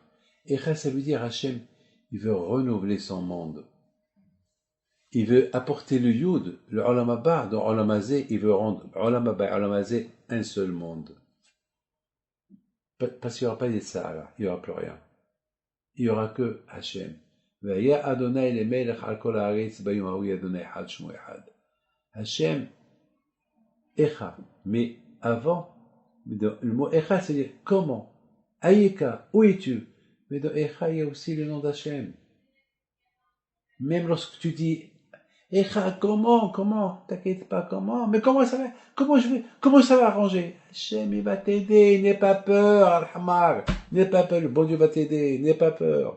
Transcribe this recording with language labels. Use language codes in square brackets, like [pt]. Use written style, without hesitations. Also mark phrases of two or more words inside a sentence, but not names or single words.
[fr] Echa, ça veut dire Hachem, il veut renouveler son monde. Il veut apporter le Yud, le [he] עולם הבא, [fr] dans [he] עולם הזה, [fr] il veut rendre [he] עולם הבא [fr] et [he] עולם הזה [fr] un seul monde. Parce qu'il n'y aura pas de Sahara, il n'y aura plus rien. Il n'y aura que Hachem. [he] והיה אדני למלך על כל הארץ ביום ההוא אדני אחד שמו אחד. [fr] Hachem, Echa. Mais avant, le mot Echa, c'est-à-dire comment? Ayeka, où es-tu? Mais dans Echa, il y a aussi le nom d'Hachem. Même lorsque tu dis Echa, comment? T'inquiète pas, comment? Mais comment ça va arranger? Hachem, il va t'aider, n'aie pas peur, Al-Hamar, n'aie pas peur, le bon Dieu va t'aider, n'aie pas peur.